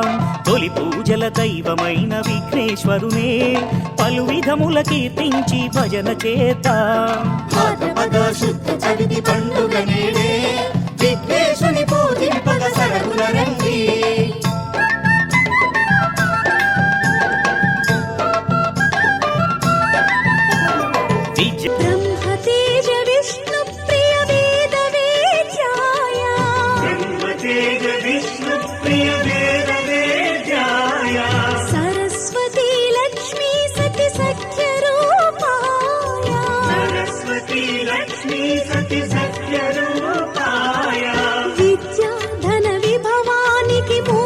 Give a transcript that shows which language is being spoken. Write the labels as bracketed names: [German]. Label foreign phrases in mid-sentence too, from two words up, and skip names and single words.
[Telugu] తొలి పూజల దైవమైన విఘ్నేశ్వరునే పలు విధముల కీర్తించి భజన చేద్దాం. భాద్రపద శుద్ధ చవితి పండుగ నేడే విఘ్నేశుని పూజింపగ సరగున రండి. విజయ [Sanskrit] ब्रह्मतेज विष्णुप्रिय वेदवेद्याय सरस्वती लक्ष्मी सति सख्यरूपाय विद्या धन विभवानिकी